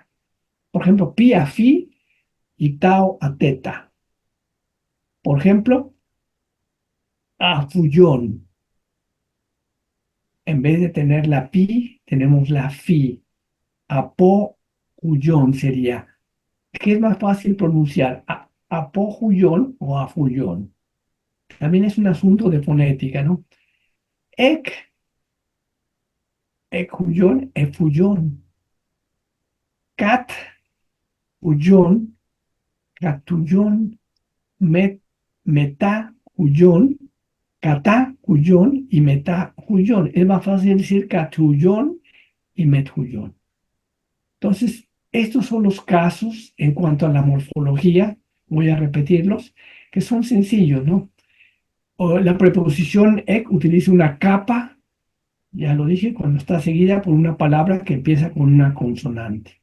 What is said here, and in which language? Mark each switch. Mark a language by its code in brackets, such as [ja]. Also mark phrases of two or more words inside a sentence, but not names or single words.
[es] Por ejemplo, pi a fi y tau a teta. Por ejemplo, a fullón. En vez de tener la pi, tenemos la fi. A po, fullón sería. ¿Qué es más fácil pronunciar? Apojullón o afullón. También es un asunto de fonética, ¿no? Ecullón, efullón. Cat, fullón, catullón. metá, huyón, catá, huyón y metá, huyón. Es más fácil decir catuyón y metuyón. Entonces, estos son los casos en cuanto a la morfología, voy a repetirlos, que son sencillos, ¿no? O la preposición ek utiliza una capa, ya lo dije, cuando está seguida por una palabra que empieza con una consonante.